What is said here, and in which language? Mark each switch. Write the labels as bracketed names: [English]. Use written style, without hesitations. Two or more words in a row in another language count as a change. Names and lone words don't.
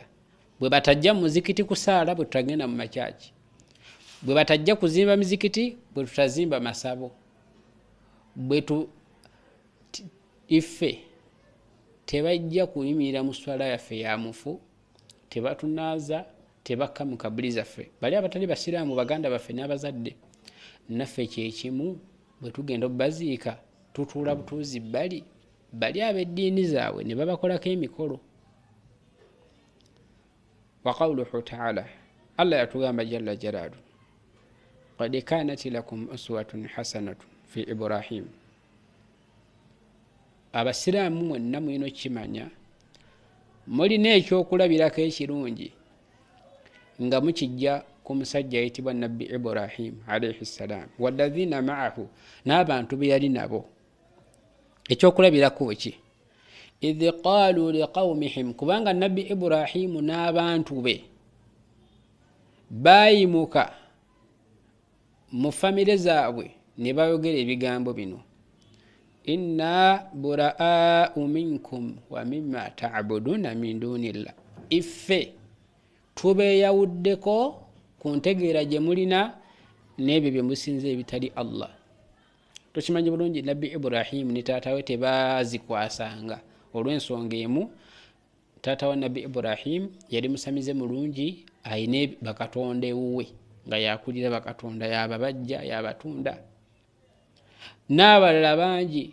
[Ganda] Bwe batajja mu muzikiti kusaala bwe tutagenda mu makyaki, bwe batajja kuzimba mizikiti bwe tutazimba masabo, ife tebajja kuyimirira mu swala yaffe ya mufu, tebatunaaza, tebakka mu kabuli zaffe. Bali abatali basiraamu baganda baffe n'abazadde, naffe kyekimu bwe tugenda obubaziika tutuula butuuzi bali ab'eddiini zaabwe ne babakolako emikolo. [Arabic] وقوله تعالى, Allah yatugamba جل جلاله، قد كانت لكم أسوة حسنة في إبراهيم. [Ganda] Abasiraamu mwenna mulina kimanya, mulina ekyokulabirako ekirungi nga mukijja ku musajja ayitibwa nabbi Ibrahim [Arabic] عليه السلام والذين معه, [Ganda] n'abantu be yali nabo. Ekyokulabirako ki? [Arabic] إذ قالوا لقومهم, [Ganda] kubanga nabbi Ibrahimu n'abantu be baayimuka mu famire zaabwe ne bayogera ebigambo bino, [Arabic] إنا برآء منكم ومما تعبدون من دون الله, [Ganda] iffe tubeeyawuddeko ku ntegeera gye mulina n'ebyo bye musinza ebitali Allah. Tukimanyi bulungi nabbi Ibrahimu ne taata we tebaazikwasanga olw'ensonga emu. Taata wa nabbi Ibrahimu yali musamize mulungi, ayina bakatonda ewuwe nga yakulira bakatonda, yababajja, yabatunda n'abalala bangi.